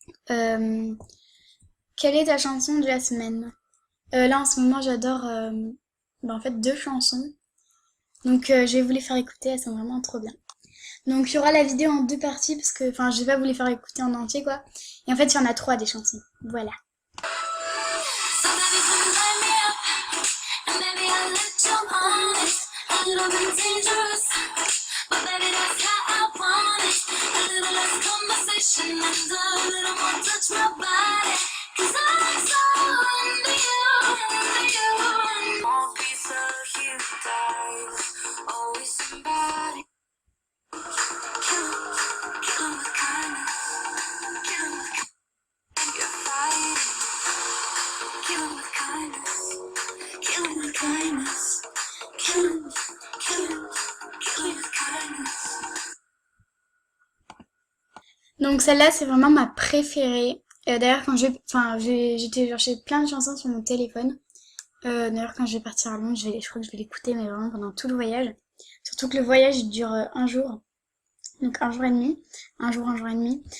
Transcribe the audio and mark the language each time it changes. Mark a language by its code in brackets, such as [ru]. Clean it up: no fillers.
[fr] Euh, Quelle est ta chanson de la semaine? Là, en ce moment, j'adore, en fait, 2 chansons. Donc, je vais vous les faire écouter, elles sont vraiment trop bien. Donc, il y aura la vidéo en 2 parties, parce que, enfin, je vais pas vous les faire écouter en entier, quoi. Et en fait, il y en a 3 des chansons. Voilà. [en] So baby, come light me up, and maybe I'll let you on it. A little bit dangerous, but baby, that's how I want it. A little less conversation and a little more touch my body. 'Cause I'm so into you, into you. Small piece of you dies, always somebody. Kill 'em, kill 'em with kindness, kill 'em with kindness. You're fighting, kill 'em with kindness, kill 'em with kindness, kill 'em, kill 'em, kill 'em with kindness. [fr] Donc celle-là, c'est vraiment ma préférée. D'ailleurs, quand j'étais genre j'ai plein de chansons sur mon téléphone. D'ailleurs, quand je vais partir à Londres, je crois que je vais l'écouter, mais vraiment pendant tout le voyage. Surtout que le voyage il dure un jour, donc un jour et demi, un jour et demi.